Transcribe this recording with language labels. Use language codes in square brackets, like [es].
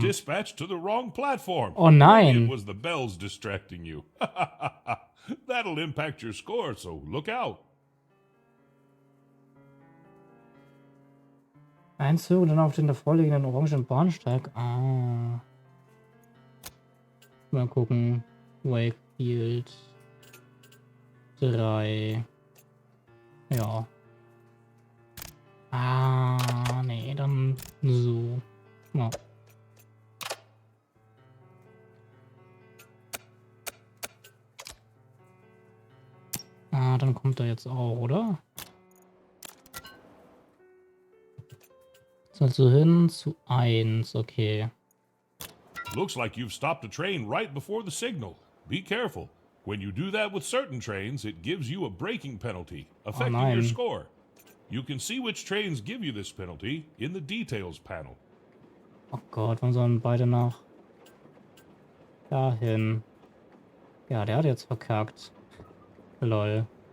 [en] dispatched to the wrong platform. Oh Maybe [de] nein! [en] it was the bells distracting you. That'll impact your score, so look out. [de] Ein Zug dann auf den davorliegenden orangen Bahnsteig. Ah. Mal gucken. Wakefield 3. Ja. Ah, nee, dann so. Ja. Ah, dann kommt er jetzt auch, oder? Also hin zu 1, okay. [en] Looks like you've stopped a train right before the signal. Be careful. When you do that with certain trains, it gives you a braking penalty, affecting your [de] nein. [en] score. You can see which trains give you this penalty in the details panel. [de] Oh Gott, wann sollen beide nach dahin? Ja, der hat jetzt verkackt. Lol.